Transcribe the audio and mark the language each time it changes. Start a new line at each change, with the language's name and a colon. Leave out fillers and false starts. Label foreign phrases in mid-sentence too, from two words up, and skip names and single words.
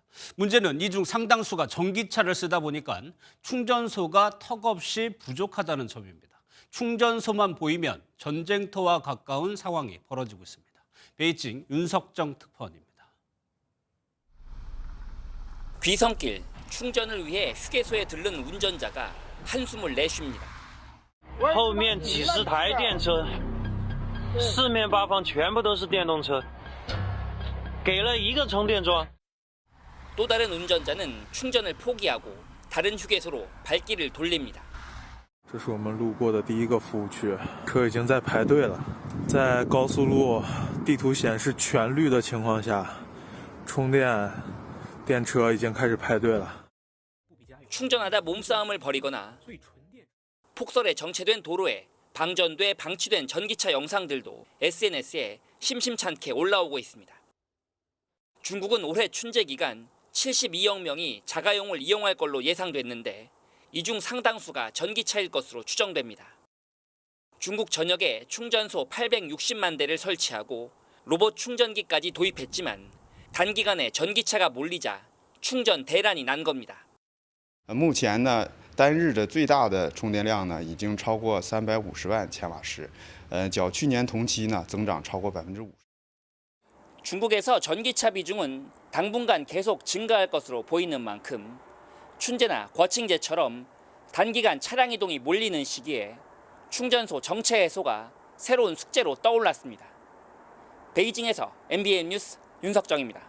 Korean: 문제는 이 중 상당수가 전기차를 쓰다 보니까 충전소가 턱없이 부족하다는 점입니다. 충전소만 보이면 전쟁터와 가까운 상황이 벌어지고 있습니다. 베이징 윤석정 특파원입니다. 귀성길 충전을 위해 휴게소에 들른 운전자가 한숨을 내쉽니다.
Chinese: 后面几十台电车，四面八方全部都是电动车，给了一个充电桩。
Korean: 또 다른 운전자는 충전을 포기하고 다른 휴게소로 발길을 돌립니다.
Chinese: 这是我们路过的第一个服务区，车已经在排队了。在高速路地图显示全绿的情况下，充电电车已经开始排队了。
Korean: 충전하다 몸싸움을 벌이거나 폭설에 정체된 도로에 방전돼 방치된 전기차 영상들도 SNS에 심심찮게 올라오고 있습니다. 중국은 올해 춘제 기간 72억 명이 자가용을 이용할 걸로 예상됐는데 이 중 상당수가 전기차일 것으로 추정됩니다. 중국 전역에 충전소 860만 대를 설치하고 로봇 충전기까지 도입했지만 단기간에 전기차가 몰리자 충전 대란이 난 겁니다.
Chinese: 目前呢，单日的最大的充电量呢，已经超过350万千瓦时，较去年同期呢增长超过50%。
Korean: 중국에서 전기차 비중은 당분간 계속 증가할 것으로 보이는 만큼 춘제나 거칭제처럼 단기간 차량 이동이 몰리는 시기에 충전소 정체 해소가 새로운 숙제로 떠올랐습니다. 베이징에서 MBN 뉴스 윤석정입니다.